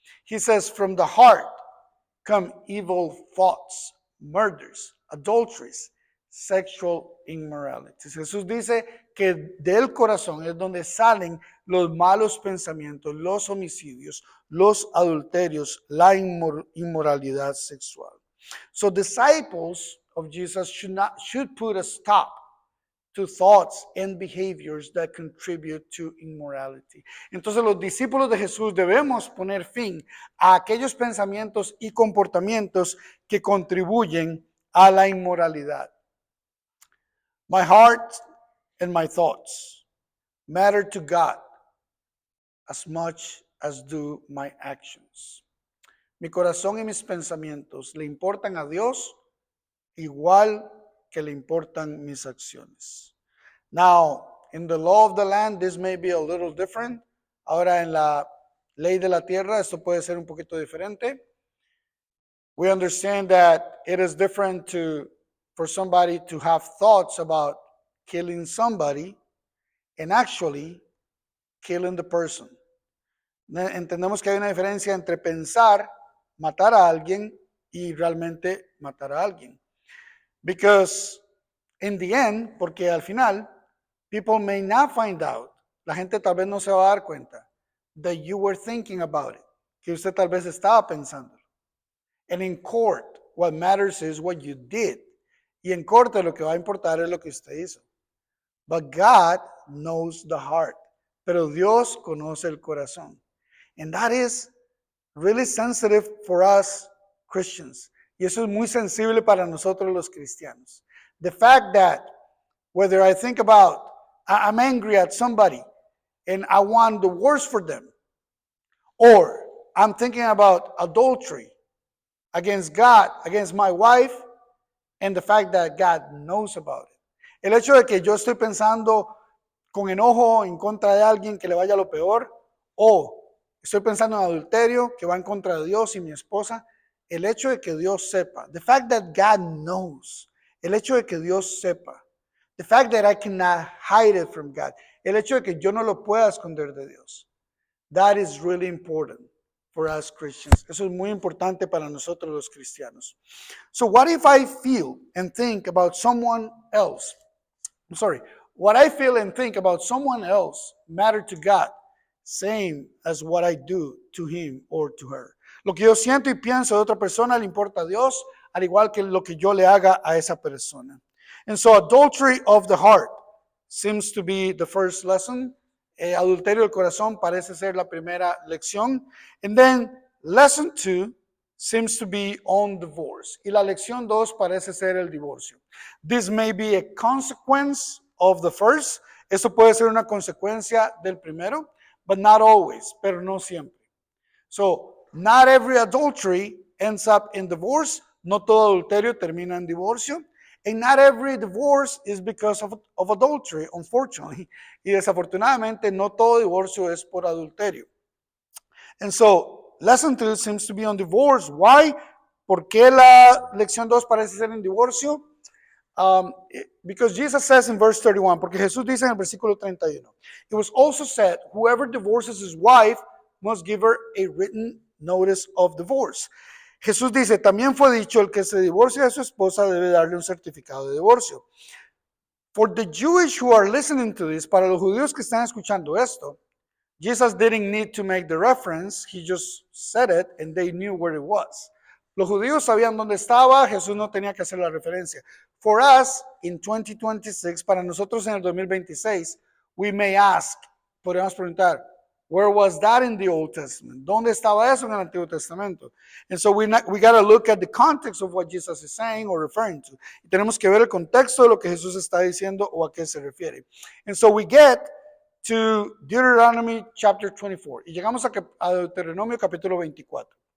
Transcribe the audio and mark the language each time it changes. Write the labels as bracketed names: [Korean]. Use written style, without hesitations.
[English] He says, from the heart come evil thoughts, murders, adulteries, sexual immorality. [Spanish] Jesús dice que del corazón es donde salen los malos pensamientos, los homicidios, los adulterios, la inmoralidad sexual. [English] So disciples of Jesus should put a stop to thoughts and behaviors that contribute to immorality. [Spanish] Entonces los discípulos de Jesús debemos poner fin a aquellos pensamientos y comportamientos que contribuyen a la inmoralidad. [English] My heart and my thoughts matter to God as much as do my actions. [Spanish] Mi corazón y mis pensamientos le importan a Dios igual que le importan mis acciones. [English] Now, in the law of the land, this may be a little different. [Spanish] Ahora en la ley de la tierra, esto puede ser un poquito diferente. [English] We understand that it is different for somebody to have thoughts about killing somebody and actually killing the person. [Spanish] Entendemos que hay una diferencia entre pensar matar a alguien y realmente matar a alguien. [English] Because in the end, [Spanish] porque al final, [English] people may not find out, [Spanish] la gente tal vez no se va a dar cuenta, [English] that you were thinking about it, [Spanish] que usted tal vez estaba pensando. [English] And in court, what matters is what you did. [Spanish] Y en corte lo que va a importar es lo que usted hizo. [English] But God knows the heart. [Spanish] Pero Dios conoce el corazón. [English] And that is really sensitive for us Christians. [Spanish] Y eso es muy sensible para nosotros los cristianos. [English] The fact that whether I think about, I'm angry at somebody and I want the worst for them, or I'm thinking about adultery against God, against my wife, and the fact that God knows about it. [Spanish] El hecho de que yo estoy pensando con enojo en contra de alguien que le vaya lo peor, o estoy pensando en adulterio que va en contra de Dios y mi esposa, el hecho de que Dios sepa, [English] the fact that God knows, [Spanish] el hecho de que Dios sepa, [English] the fact that I cannot hide it from God, [Spanish] el hecho de que yo no lo pueda esconder de Dios, [English] that is really important for us Christians. [Spanish] Eso es muy importante para nosotros los cristianos. [English] So what if I feel and think about someone else? What I feel and think about someone else matter to God, same as what I do to him or to her. [Spanish] Lo que yo siento y pienso de otra persona le importa a Dios, al igual que lo que yo le haga a esa persona. [English] And so adultery of the heart seems to be the first lesson. [Spanish] Adulterio del corazón parece ser la primera lección. [English] And then lesson 2 seems to be on divorce. [Spanish] Y la lección 2 parece ser el divorcio. [English] This may be a consequence of the first. [Spanish] Eso puede ser una consecuencia del primero, [English] but not always, [Spanish] pero no siempre. [English] So, not every adultery ends up in divorce. [Spanish] No todo adulterio termina en divorcio. [English] And not every divorce is because of adultery, unfortunately. [Spanish] Y desafortunadamente, no todo divorcio es por adulterio. [English] And so, lesson 2 seems to be on divorce. Why? [Spanish] ¿Por qué la lección 2 parece ser en divorcio? [English] Because Jesus says in verse 31, [Spanish] porque Jesús dice en el versículo 31, [English] it was also said, whoever divorces his wife must give her a written notice of divorce. [Spanish] Jesús dice, también fue dicho, el que se divorcia de su esposa debe darle un certificado de divorcio. [English] For the Jewish who are listening to this, [Spanish] para los judíos que están escuchando esto, [English] Jesus didn't need to make the reference, he just said it and they knew where it was. [Spanish] Los judíos sabían dónde estaba, Jesús no tenía que hacer la referencia. [English] For us, in 2026, [Spanish] para nosotros en el 2026, [English] we may ask, [Spanish] podríamos preguntar, [English] where was that in the Old Testament? [Spanish] ¿Dónde estaba eso en el Antiguo Testamento? [English] And so we got to look at the context of what Jesus is saying or referring to. [Spanish] Y tenemos que ver el contexto de lo que Jesús está diciendo o a qué se refiere. [English] And so we get to Deuteronomy chapter 24. [Spanish] Y llegamos a Deuteronomio capítulo 24.